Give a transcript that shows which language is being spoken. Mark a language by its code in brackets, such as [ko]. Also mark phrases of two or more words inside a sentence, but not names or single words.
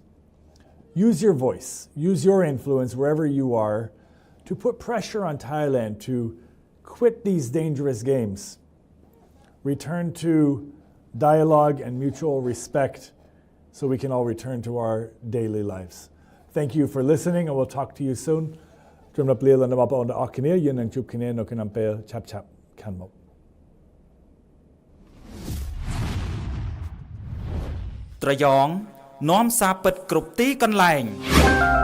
[en] Use your voice, use your influence wherever you are to put pressure on Thailand to quit these dangerous games. Return to dialogue and mutual respect so we can all return to our daily lives. Thank you for listening, and we'll talk to you soon. [km] ត្រឹមដល់ពេលដល់បងប្អូនទាំងអស់គ្នាយើងនឹងជួបគ្នានៅក្នុងពេលឆាប់ៗខាងមុខ ត្រយ៉ងនាំសារពិតគ្រប់ទីកន្លែង